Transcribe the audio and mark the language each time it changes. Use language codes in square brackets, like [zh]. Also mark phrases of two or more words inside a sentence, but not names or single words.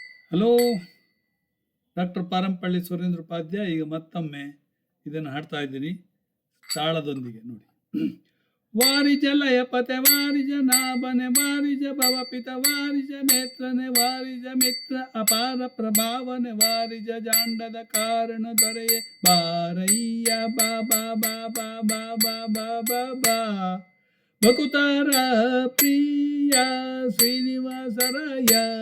[kn] ಹಲೋ, ಡಾಕ್ಟರ್ ಪಾರಂಪಳ್ಳಿ ಸುರೇಂದ್ರ ಉಪಾಧ್ಯಾಯ. ಈಗ ಮತ್ತೊಮ್ಮೆ ಇದನ್ನು ಹಾಡ್ತಾ ಇದ್ದೀನಿ ತಾಳದೊಂದಿಗೆ. ನೋಡಿ. ವಾರಿಜ ಲಯಪತೆ ವಾರಿಜ ನಾಭನೆ ವಾರಿಜ ಭವಪಿತ ವಾರಿಜ ನೇತ್ರನೆ ವಾರಿಜ ಮಿತ್ರ ಅಪಾರ ಪ್ರಭಾವನೆ ವಾರಿಜ ಜಾಂಡದ ಕಾರಣ ದೊರೆಯೇ ಬಾರಯ್ಯ ಬಾಬಾ ಬಾಬಾ ಬಾಬಾ ಬಾಬಾ ಬಾ ಬಕುತಾರ ಪ್ರಿಯ ಶ್ರೀನಿವಾಸರಾಯ